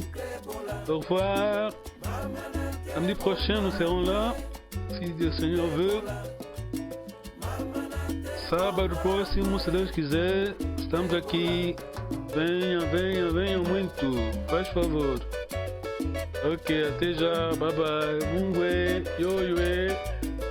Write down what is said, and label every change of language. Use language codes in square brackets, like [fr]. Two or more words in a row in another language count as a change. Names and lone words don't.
[fr] Au revoir. Samedi prochain, nous serons là, si le Seigneur veut. [pt] Sábado próximo, se Deus quiser, estamos aqui. Venha muito, faz favor. Ok, até já, bye-bye. Mungwe, yoyue.